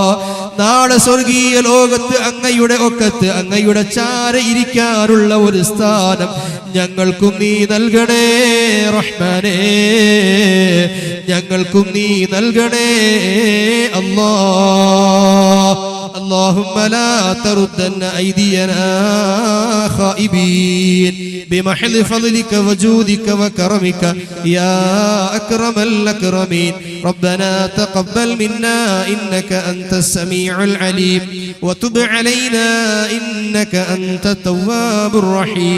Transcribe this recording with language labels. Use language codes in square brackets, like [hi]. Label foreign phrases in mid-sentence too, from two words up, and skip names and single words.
[ml] നാളെ സ്വർഗീയ ലോകത്ത് അങ്ങയുടെ ഒക്കത്ത് അങ്ങയുടെ ചാര ഇരിക്കാനുള്ള ഒരു സ്ഥാനം ഞങ്ങൾക്കും നീ നൽകണേ റഹ്മാനേ, ഞങ്ങൾക്കും നീ നൽകണേ അല്ലാഹ്. [ar] اللهم لا تردن أيدينا خائبين بمحض فضلك وجودك وكرمك يا أكرم الأكرمين. ربنا تقبل منا إنك أنت السميع العليم وتب علينا إنك أنت التواب الرحيم.